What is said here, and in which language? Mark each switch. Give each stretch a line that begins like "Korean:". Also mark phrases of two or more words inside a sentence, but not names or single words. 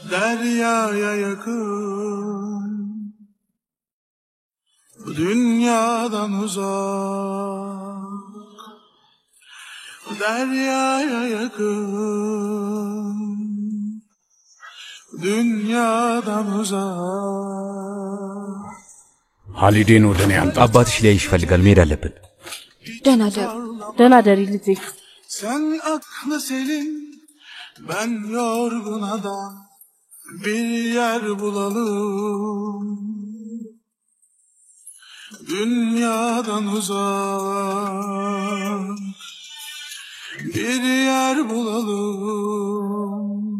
Turkish: deryaya yakın, bu dünyadan uzak, deryaya yakın, dünyadan uzak.
Amharic: ሀሊዴን ወደ እኔ አምጣት። አባትሽ ሊያይሽ ይፈልጋል። መሄድ አለብን። ደህና ደሪ ልጄ።
Turkish: Sen aklı selim, ben yorgun adam, bir yer bulalım. Dünyadan uzak, bir yer bulalım.